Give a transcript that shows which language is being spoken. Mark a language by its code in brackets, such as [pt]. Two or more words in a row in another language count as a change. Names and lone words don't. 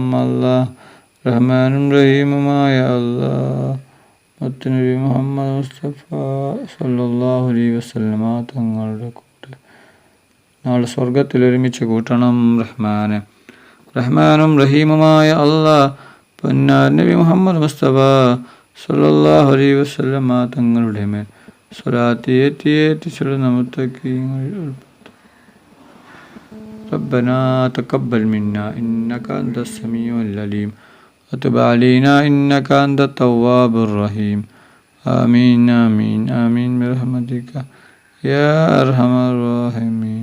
[ml] അല്ലാഹ്, റഹ്മാനും റഹീമുമായ അല്ലാഹ്, മുത്തുനബി മുഹമ്മദ് മുസ്തഫ [ar] صلى الله عليه وسلم [ml] തങ്ങളുടെ കൂടെ നാളെ സ്വർഗത്തിൽ ഒരുമിച്ച് കൂട്ടണം. റഹ്മാനും റഹീമുമായ അല്ലാഹ്, പൊന്നാർ നബി മുഹമ്മദ് മുസ്തഫ [ar] صلى الله عليه وسلم [ml] തങ്ങളുടെ മേൽ സ്വലാത്ത് ഏറ്റി ചൊല്ലുന്ന മുത്തഖീങ്ങളിൽ ഉൾപ്പെടുത്തുക. [ar] ربنا تقبل منا إنك أنت السميع العليم وتب علينا إنك أنت التواب الرحيم. آمين آمين آمين برحمتك يا أرحم الراحمين.